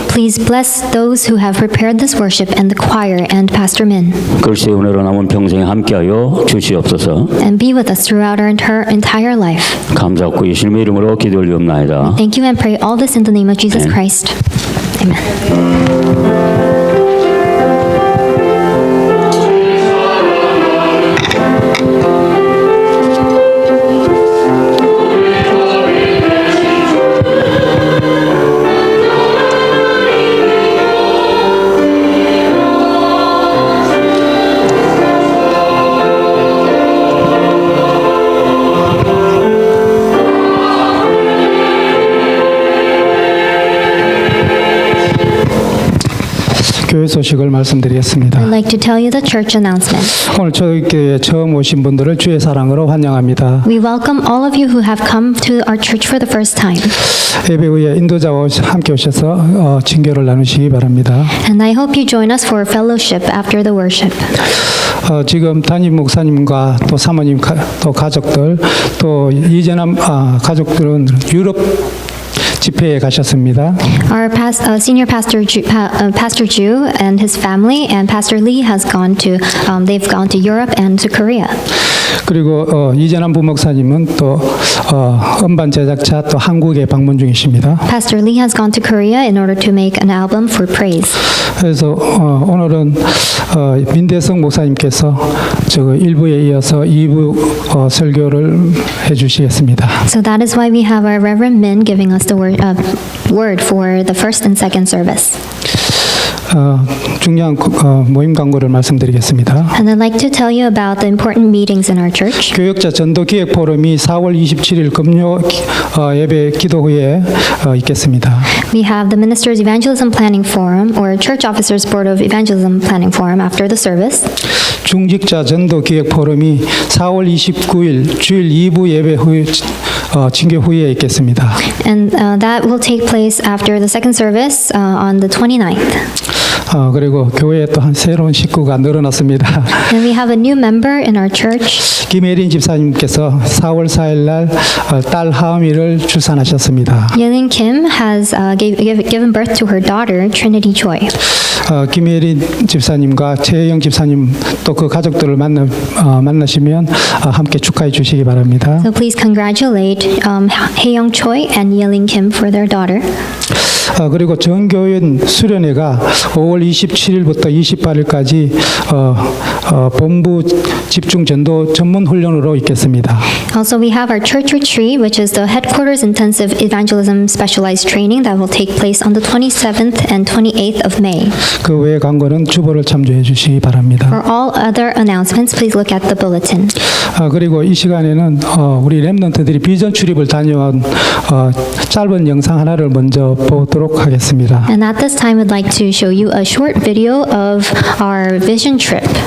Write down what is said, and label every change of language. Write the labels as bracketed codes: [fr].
[en] Please bless those who have prepared this worship and the choir and Pastor Min. [ko] 글쎄의 은혜로 남은 평생 함께하여 주시옵소서. [en] And be with us throughout our entire life. [ko] 감사하고 예수님의 이름으로 기도 올리옵나이다. [en] Thank you and pray all this in the name of Jesus Amen. Christ. Amen. [ko] 교회 소식을 말씀드리겠습니다. [en] I'd like to tell you the church announcement. [ko] 오늘 저희 교회에 처음 오신 분들을 주의 사랑으로 환영합니다. [en] We welcome all of you who have come to our church for the first time. [ko] 예배 후에 인도자와 함께 오셔서 친교를 나누시기 바랍니다. [en] And I hope you join us for fellowship after the worship. [ko] 지금 담임 목사님과 또 사모님 또 가족들 또 이재남 가족들은 유럽 집회에 가셨습니다. [en] Our senior pastor, Pastor Ju and his family, and Pastor Lee has gone to, they've gone to Europe and to Korea. [ko] 그리고 이재남 부목사님은 또 음반 제작차 또 한국에 방문 중이십니다. [en] Pastor Lee has gone to Korea in order to make an album for praise. [ko] 그래서 오늘은 민대성 목사님께서 저 1부에 이어서 2부 설교를 해주시겠습니다. [en] So that is why we have our Reverend Min giving us the word for the first and second service. [ko] 중요한 모임 광고를 말씀드리겠습니다. [en] And I'd like to tell you about the important meetings in our church. [ko] 교역자 전도 기획 포럼이 4월 27일 금요 예배 기도 후에 있겠습니다. [en] We have the Ministers Evangelism Planning Forum or Church Officers Board of Evangelism Planning Forum after the service. [ko] 중직자 전도 기획 포럼이 4월 29일 주일 2부 예배 후 징계 후에 있겠습니다. [en] And that will take place after the second service on the 29th. [ko] 그리고 교회에 또 한 새로운 식구가 늘어났습니다. [en] And we have a new member in our church. [ko] 김혜린 집사님께서 4월 4일 날 딸 하은이를 출산하셨습니다. [en] Yelin Kim has given birth to her daughter, Trinity Choi. [ko] 김혜린 집사님과 최혜영 집사님 또 그 가족들을 만나시면 함께 축하해 주시기 바랍니다. [en] So please congratulate Hae-young Choi and Yelin Kim for their daughter. [ko] 그리고 전교연 수련회가 5월 27일부터 28일까지 본부 집중 전도 전문 훈련으로 있겠습니다. [en] Also, we have our church retreat, which is the headquarters intensive evangelism specialized training that will take place on the 27th and 28th of May. [ko] 그 외의 광고는 주보를 참조해 주시기 바랍니다. [en] For all other announcements, please look at the bulletin. [ko] 그리고 이 시간에는 우리 렘넌트들이 비전 출입을 다녀온 짧은 영상 하나를 먼저 보도록 하겠습니다. [en] And at this time, I'd like to show you a short video of our vision trip.